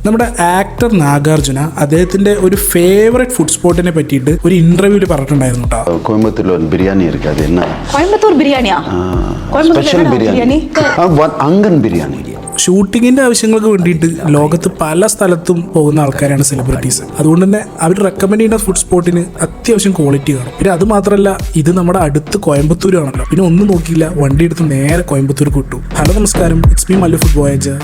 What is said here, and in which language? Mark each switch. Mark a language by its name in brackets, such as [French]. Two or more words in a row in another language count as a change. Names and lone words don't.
[Malayalam] നമ്മുടെ ആക്ടർ നാഗാർജുന അദ്ദേഹത്തിന്റെ ഒരു [English] favourite food spot [Malayalam] പറ്റിയിട്ട് ഒരു ഇന്റർവ്യൂവിൽ പറഞ്ഞിട്ടുണ്ടായിരുന്നു കേട്ടോ. [Tamil] கோயம்புத்தூர்ல ஒரு பிரியாணி இருக்கு, அது என்ன? கோயம்புத்தூர் பிரியாணியா? ஸ்பெஷல் பிரியாணி, அங்கன் பிரியாணி. [Malayalam] ഷൂട്ടിങ്ങിന്റെ ആവശ്യങ്ങൾക്ക് വേണ്ടിയിട്ട് ലോകത്ത് പല സ്ഥലത്തും പോകുന്ന ആൾക്കാരാണ് സെലിബ്രിറ്റീസ്. അതുകൊണ്ട് തന്നെ അവർ റെക്കമെൻഡ് ചെയ്യുന്ന [English] food spot [Malayalam] അത്യാവശ്യം ക്വാളിറ്റി കാണും. പിന്നെ അത് മാത്രമല്ല, ഇത് നമ്മുടെ അടുത്ത് കോയമ്പത്തൂരാണല്ലോ. പിന്നെ ഒന്നും നോക്കിയില്ല, വണ്ടി എടുത്ത് നേരെ കോയമ്പത്തൂർ വിട്ടു. ഹലോ നമസ്കാരം, [English] it's me [Malayalam] മല്ലു ഫുഡ് വോയേജർ.